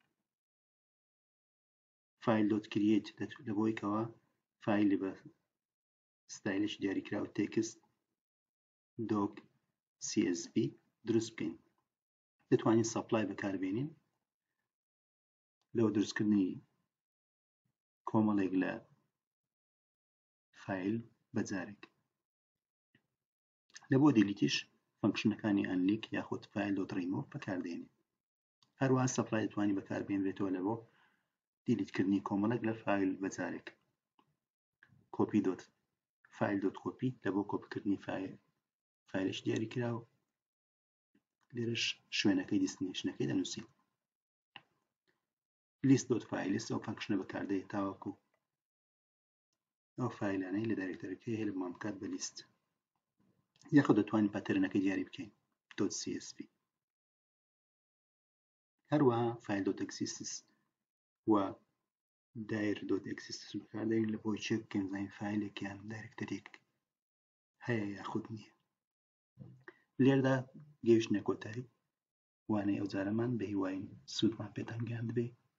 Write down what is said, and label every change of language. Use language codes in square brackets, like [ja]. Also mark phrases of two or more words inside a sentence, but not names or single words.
[ckb] file.create لە بۆی کەوا فایلی بە ستایلێکی دیاریکراوە تێکست doc csv دروست بکەین دەتوانین سەپلای بەکاربێنین لەوە دروستکردنی کۆمەڵێک لە فایل بەجارێک لە بۆ دیلیتیش فانکشنەکانی ئەنلیک یاخود file.remove بەکاردێنین هەروەها سەپلای دەتوانی بەکاربێنرێتەوە لە بۆ دیلیتکردنی کۆمەڵێک لە فایل بەجارێک copy.file.copy لە بۆ کۆپیکردنی فایلش دیاریکراوە لێرەش شوێنەکەی دیستنیشنەکەی دەنووسین list.files ئەو فانکشنە بەکاردێت تاوەکو ئەو فایلانەی لە دایرێکتەرەکەی هەیە لە بۆ بکات بە لیست یاخود دەتوانین پەتەرنەکەی دیاری بکەین .csv هەروەها file.exists و dir.exists بەکاردێنین لە بۆی چێک بکەین زانین فایلێکیان دایرێکتەرێک هەیە یاخود نییە لێرەدا گەیشتنە کۆتایی وانەی ئەو جارەمان بە هیوای سوودمان پێتان گەیاند بێ